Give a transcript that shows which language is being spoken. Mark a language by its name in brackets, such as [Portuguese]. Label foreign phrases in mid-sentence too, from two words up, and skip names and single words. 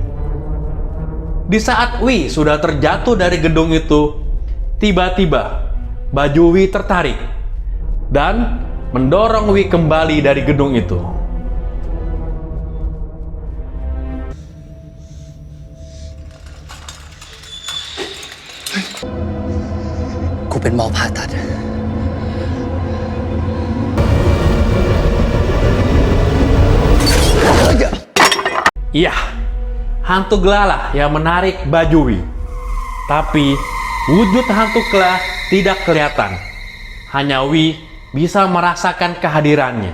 [Indonesian] Di saat Wi sudah terjatuh dari gedung itu, tiba-tiba baju Wi tertarik dan mendorong Wi kembali dari gedung itu. [Thai] Aku เป็นหมอผ่าตัด [Indonesian] Iya, hantu Gela lah yang menarik baju Wi. Tapi wujud hantu Gela tidak kelihatan. Hanya Wi bisa merasakan kehadirannya.